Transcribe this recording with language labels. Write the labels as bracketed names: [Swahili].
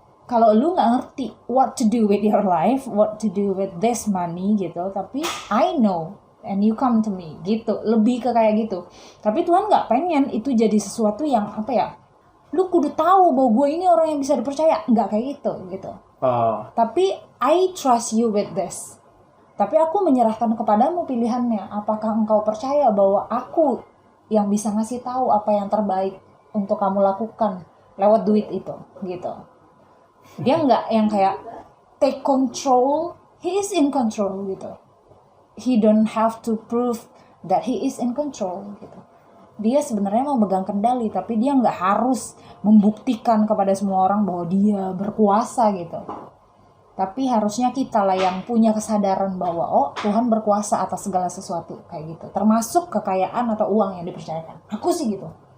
[Indonesian] Kalau lu nggak ngerti [English] what to do with your life, what to do with this money [Indonesian] gitu, tapi [English] I know and you come to me [Indonesian] gitu, lebih ke kayak gitu. Tapi Tuhan nggak pengen itu jadi sesuatu yang apa ya, lu kudu tahu bahwa gue ini orang yang bisa dipercaya, nggak kayak gitu. Tapi [English] I trust you with this. [Indonesian] Tapi aku menyerahkan kepadamu pilihannya. Apakah engkau percaya bahwa aku yang bisa ngasih tahu apa yang terbaik untuk kamu lakukan lewat duit itu gitu. Dia nggak yang kayak [English] take control, he is in control [Indonesian] gitu. [English] He don't have to prove that he is in control gitu. [Indonesian] Dia sebenarnya mau megang kendali, tapi dia nggak harus membuktikan kepada semua orang bahwa dia berkuasa gitu. Tapi harusnya kita lah yang punya kesadaran bahwa oh Tuhan berkuasa atas segala sesuatu kayak gitu. Termasuk kekayaan atau uang yang dipercayakan. Aku sih gitu.